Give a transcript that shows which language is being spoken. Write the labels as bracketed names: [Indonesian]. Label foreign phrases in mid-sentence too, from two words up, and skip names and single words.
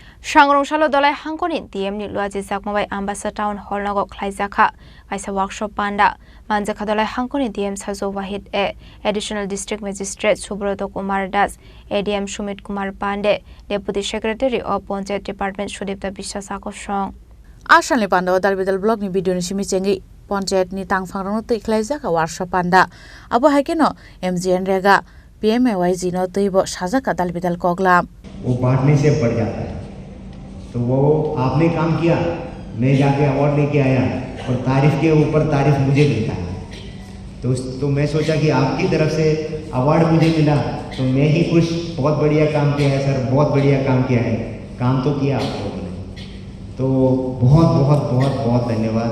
[Kok Borok] Shangrongshalo dolai hangkonin DM ni luaji zakmabai ambassa [English] town hall [Kok Borok] nago khlaijaka kaisa workshop panda manjaka dolai hangkonin DM sajo wahid [English] additional district magistrate [Kok Borok] Subroto Kumar Das ADM Sumit Kumar Pande [English] deputy secretary of Panchayat department [Kok Borok] Sudipta Biswasa ko song Ashanle panda dalbidal blog ni video ni simichengi Panchayat ni tangfangrang te khlaijaka workshop panda abo hakeno MGN rega PMAYG no teibo sajaka dalbidal koglam [Hindi] वो बांटने से बढ़ जाता है। तो वो आपने काम किया, मैं जाके अवार्ड लेके आया और तारीफ के ऊपर तारीफ मुझे मिलता है। तो मैं सोचा कि आपकी तरफ से अवार्ड मुझे मिला तो मैं ही खुश। बहुत बढ़िया काम किया है सर, बहुत बढ़िया काम किया है। काम तो किया आप लोगों ने, तो बहुत बहुत बहुत बहुत धन्यवाद।